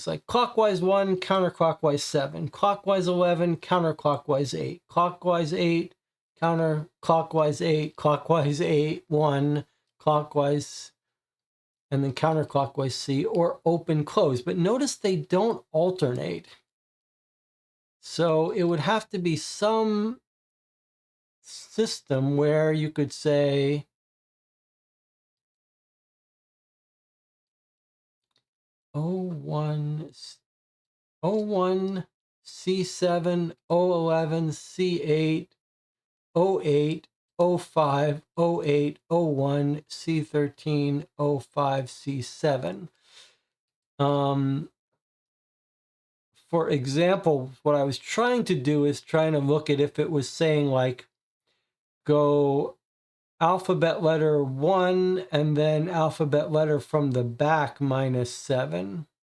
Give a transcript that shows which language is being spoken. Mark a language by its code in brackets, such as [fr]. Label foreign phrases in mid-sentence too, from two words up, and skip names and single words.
[en] Like clockwise 1, counterclockwise 7, clockwise 11, counterclockwise 8, clockwise 8, counterclockwise 8, clockwise 8, 1, clockwise, and then counterclockwise C, or open, close. But notice they don't alternate. So it would have to be some system where you could say O1, O1, C7, O11, C8, O8, O5, O8, O1, C13, O5, C7. For example, what I was trying to do is trying to look at if it was saying like go alphabet letter 1 and then alphabet letter from the back -7.